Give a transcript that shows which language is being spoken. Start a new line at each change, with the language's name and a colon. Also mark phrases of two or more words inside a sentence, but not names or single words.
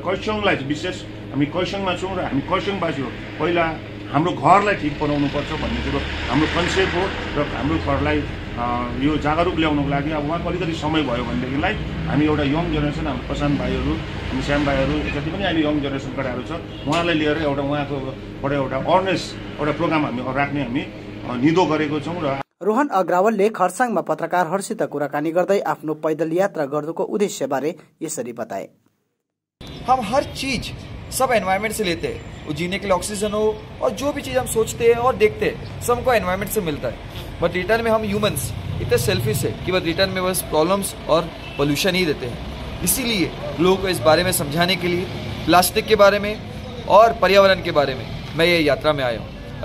Nepali: खरसाङलाई विशेष हामी खरसाङमा छौँ र हामी खरसाङवासी हो, पहिला हाम्रो घरलाई ठिक बनाउनुपर्छ भन्ने कुरो हाम्रो कन्सेप्ट हो र हाम्रो घरलाई यो जागरुक ल्याउनको लागि अब उहाँको अलिकति समय भयो भनेदेखिलाई हामी एउटा
English: young generation,
Nepali: हाम्रो प्रशान्त भाइहरू, हामी श्याम भाइहरू, जति पनि अहिले
English: young generation
Nepali: केटाहरू छ उहाँलाई लिएर एउटा उहाँकोबाट एउटा अवेरनेस एउटा प्रोग्राम हामी राख्ने हामी निदो गरेको छौँ। र रोहन अग्रवालले खरसाङमा पत्रकारहरूसित कुराकानी गर्दै आफ्नो पैदल यात्रा गर्नुको उद्देश्य बारे यसरी बताए।
Hindi: हम हर चीज सब एनवायरनमेंट से लेते हैं, वो जीने के लिए ऑक्सीजन हो और जो भी चीज हम सोचते हैं और देखते हैं सब हमको एनवायरनमेंट से मिलता है,
English: but return
Hindi: में हम ह्यूमंस इतने सेल्फिश है कि बस रिटर्न में बस प्रॉब्लम्स और पोल्यूशन ही देते हैं। इसीलिए लोगों को इस बारे में समझाने के लिए, प्लास्टिक के बारे में और पर्यावरण के बारे में मैं ये यात्रा में आया हूँ।